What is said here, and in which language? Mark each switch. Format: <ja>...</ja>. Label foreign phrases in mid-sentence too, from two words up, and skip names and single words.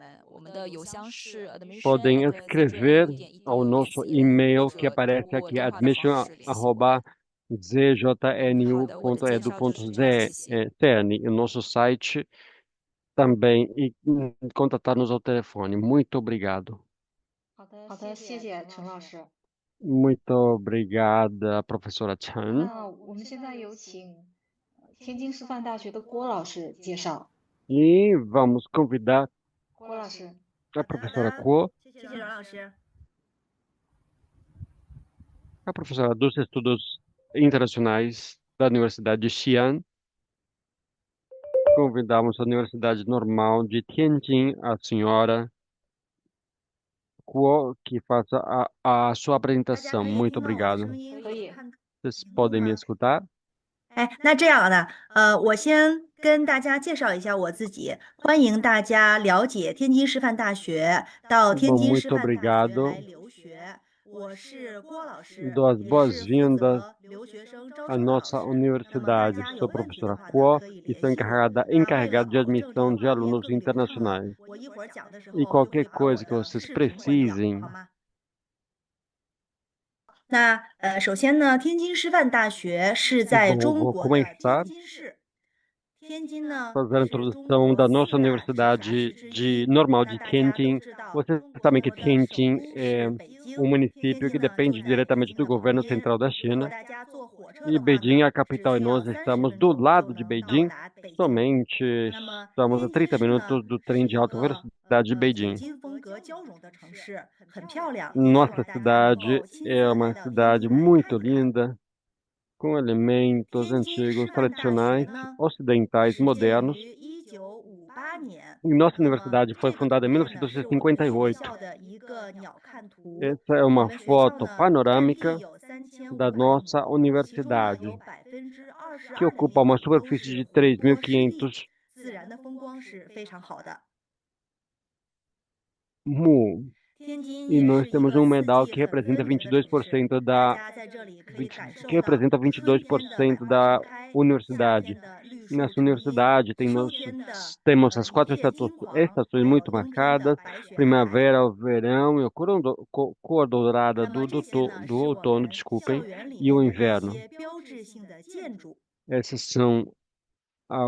<pt>Podem escrever ao nosso e-mail que aparece aqui, admission@zjnu.edu.cn, o nosso site também, e contatar-nos ao telefone. Muito obrigado.</pt> <zh>好的，谢谢陈老师。</zh> <pt>Muito obrigada, professora Chen.</pt> <zh>那我们现在有请天津师范大学的郭老师介绍。</zh> <pt>E vamos convidar</pt> <zh>郭老师，</zh> <pt>a professora Kuo,</pt> <zh>谢谢阮老师。</zh> <pt>a professora dos Estudos Internacionais da Universidade de Xi'an. Convidamos a Universidade Normal de Tianjin, a senhora Kuo, que faça a sua</pt> <zh>大家</zh> <pt>apresentação.</pt> <zh>可以</zh> <pt>Muito</pt> <zh>听到我的</zh> <pt>obrigado.</pt> <zh>声音，可以。看</zh> <pt>Vocês podem me escutar?</pt> <zh>哎，那这样的，我先跟大家介绍一下我自己，欢迎大家了解天津师范大学，到天</zh> <pt>Bom,</pt> <zh>津师</zh> <pt>muito</pt> <zh>范大学</zh> <pt>obrigado.</pt> <zh>来留学。我是郭老师，</zh> <pt>Dou as</pt> <zh>也是负</zh> <pt>boas-vindas</pt> <zh>责留学生招</zh> <pt>à</pt> <zh>生的老</zh> <pt>nossa</pt> <zh>师。那么大</zh> <pt>universidade.</pt> <zh>家</zh> <pt>Sou</pt> <zh>有问题的</zh> <pt>professora</pt> <zh>话呢，</zh> <pt>Kuo</pt> <zh>可以</zh> <pt>e</pt> <zh>联</zh> <pt>sou</pt> <zh>系我。</zh> <pt>encarregada</pt> <zh>为了</zh> <pt>de</pt> <zh>保证这个</zh> <pt>admissão de</pt> <zh>画面</zh> <pt>alunos</pt> <zh>更流畅，</zh> <pt>internacionais.</pt> <zh>我一会儿讲的时</zh> <pt>E</pt> <zh>候就会</zh> <pt>qualquer</pt> <zh>把我</zh> <pt>coisa que</pt> <zh>的</zh> <pt>vocês</pt> <zh>视频关掉，</zh> <pt>precisem,</pt> <zh>好吗？那首先呢，天津师范大学是在</zh> <pt>Bom,</pt> <zh>中</zh> <pt>vou</pt> <zh>国的</zh> <pt>começar</pt> <zh>天津市。天津呢</zh> <pt>fazer a</pt> <zh>是中</zh> <pt>introdução</pt> <zh>国</zh> <pt>da</pt> <zh>四</zh> <pt>nossa</pt> <zh>大制茶</zh> <pt>universidade</pt> <zh>市之</zh> <pt>de</pt> <zh>一。</zh> <pt>normal</pt> <zh>那</zh> <pt>de</pt> <zh>大家都</zh> <pt>Tianjin.</pt> <zh>知道，</zh> <pt>Vocês</pt> <zh>中</zh> <pt>sabem</pt> <zh>国</zh> <pt>que</pt> <zh>的首</zh> <pt>Tianjin</pt> <zh>都</zh> <pt>é</pt> <zh>是北京，</zh> <pt>um</pt> <zh>天</zh> <pt>município</pt> <zh>津</zh> <pt>que</pt> <zh>呢就</zh> <pt>depende</pt> <zh>在北</zh> <pt>diretamente</pt> <zh>京</zh> <pt>do</pt> <zh>的旁</zh> <pt>governo</pt> <zh>边。</zh> <pt>central da</pt> <zh>如果</zh> <pt>China.</pt> <zh>大家坐火车</zh> <pt>E</pt> <zh>的话</zh> <pt>Beijing é</pt> <zh>呢，</zh> <pt>a</pt> <zh>只</zh> <pt>capital e</pt> <zh>需要</zh> <pt>nós</pt> <zh>30</zh> <pt>estamos</pt> <zh>分</zh> <pt>do</pt> <zh>钟就</zh> <pt>lado de</pt> <zh>能到</zh> <pt>Beijing.</pt> <zh>达北京。</zh> <pt>Somente</pt> <zh>那么</zh> <pt>estamos a</pt> <zh>天津</zh> <pt>30</pt> <zh>市呢</zh> <pt>minutos do</pt> <zh>是</zh> <pt>trem</pt> <zh>一</zh> <pt>de alta</pt> <zh>个</zh> <pt>velocidade de</pt> <zh>紫</zh> <pt>Beijing.</pt> <zh>金风格交融的城市，很漂亮。一会</zh> <pt>Nossa</pt> <zh>儿大家能</zh> <pt>cidade</pt> <zh>够亲</zh> <pt>é</pt> <zh>自</zh> <pt>uma</pt> <zh>来到天</zh> <pt>cidade</pt> <zh>津来</zh> <pt>muito</pt> <zh>看一看。</zh> <pt>linda, com elementos</pt> <zh>天津</zh> <pt>antigos,</pt> <zh>师范大学</zh> <pt>tradicionais,</pt> <zh>呢</zh> <pt>ocidentais,</pt> <zh>始建</zh> <pt>modernos.</pt> <zh>于1958年。</zh> <pt>E nossa</pt> <zh>那么</zh> <pt>universidade foi</pt> <zh>这个</zh> <pt>fundada</pt> <zh>图</zh> <pt>em</pt> <zh>片呢是我们学</zh> <pt>1958.</pt> <zh>校的一个鸟瞰图。</zh> <pt>Essa é</pt> <zh>我</zh> <pt>uma</pt> <zh>们学校</zh> <pt>foto</pt> <zh>呢占地</zh> <pt>panorâmica</pt> <zh>有</zh> <pt>da</pt> <zh>3500</zh> <pt>nossa</pt> <zh>亩，其中呢</zh> <pt>universidade,</pt> <zh>有</zh> <pt>que</pt> <zh>22% 的</zh> <pt>ocupa</pt> <zh>地</zh> <pt>uma</pt> <zh>方都</zh> <pt>superfície</pt> <zh>是</zh> <pt>de</pt> <zh>湖泊湿地，</zh> <pt>3.500</pt> <zh>自然的风光是非常好的。</zh> <pt>mu.</pt> <zh>天津</zh> <pt>E</pt> <zh>也</zh> <pt>nós</pt> <zh>是一</zh> <pt>temos</pt> <zh>个</zh> <pt>um</pt> <zh>四</zh> <pt>medal</pt> <zh>季</zh> <pt>que</pt> <zh>很分</zh> <pt>representa</pt> <zh>明的城市，</zh> <pt>22%</pt> <zh>大</zh> <pt>da</pt> <zh>家在这里可以</zh> <pt>20</pt> <zh>感受</zh> <pt>que</pt> <zh>到</zh> <pt>representa</pt> <zh>春天的百</zh> <pt>22%</pt> <zh>花</zh> <pt>da</pt> <zh>盛开，夏</zh> <pt>universidade.</pt> <zh>天的绿</zh> <pt>Nessa</pt> <zh>树成荫，</zh> <pt>universidade</pt> <zh>秋天的</zh> <pt>temos as 4</pt> <zh>绿叶金黄，</zh> <pt>estações</pt> <zh>还有</zh> <pt>muito</pt> <zh>冬天的</zh> <pt>marcadas:</pt> <zh>白雪皑皑。</zh> <pt>primavera, o verão e a cor dourada</pt> <zh>那么</zh> <pt>do</pt> <zh>这些呢</zh> <pt>do</pt> <zh>是我</zh> <pt>outono,</pt> <zh>们校</zh> <pt>desculpem,</pt> <zh>园里</zh> <pt>e o</pt> <zh>面的一</zh> <pt>inverno.</pt> <zh>些标志性的建筑。</zh> <pt>Esses são</pt>